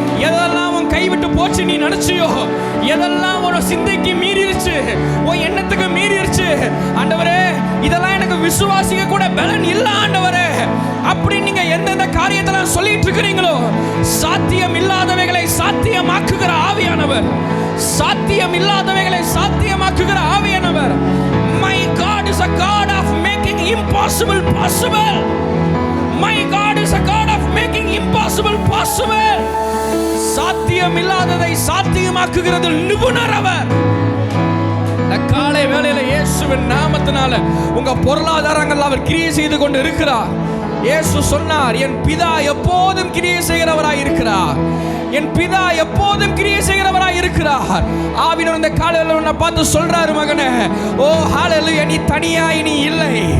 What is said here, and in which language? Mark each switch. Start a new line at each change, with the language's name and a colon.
Tamil: எதெல்லாம் உன் கைவிட்டு போச்சு நீ நினைச்சியோ, எதெல்லாம் உன் சிந்தைக்கு மீறிடுச்சு, உன் எண்ணத்துக்கு மீறிடுச்சு, ஆண்டவரே இதெல்லாம் எனக்கு விசுவாசிக்க கூட பலன் இல்ல ஆண்டவரே அப்படி நீங்க எந்தெந்த காரியத்தெல்லாம் சொல்லிட்டு இருக்கிறீங்களோ, சாத்தியம் இல்லாதவைகளை சாத்தியமாக்குகிற ஆவியானவர், சாத்தியம் இல்லாதவைகளை சாத்தியமாக்குகிற ஆவியானவர்.
English: My God is a God of making impossible possible. My God is a God of making impossible possible.
Tamil: சாத்தியம் இல்லாததை சாத்தியமாக்குகிறது நிபுணர் அவர். காலை வேளையில இயேசுவின் நாமத்தினால உங்க பொருளாதாரங்கள் அவர் கிரியை செய்து கொண்டு இருக்கிறார். இயேசு சொன்னார், என் பிதா எப்போதும் கிரியை செய்கிறவராய் இருக்கிறார். என் பிதா எப்போதும் கிரியை செய்கிறவராய் இருக்கிறார். ஆவியானவர் இந்த காலையில உன்னை பார்த்து சொல்றாரு, மகனே, ஓ ஹல்லேலூயா, நீ தனியாய் நீ இல்லை.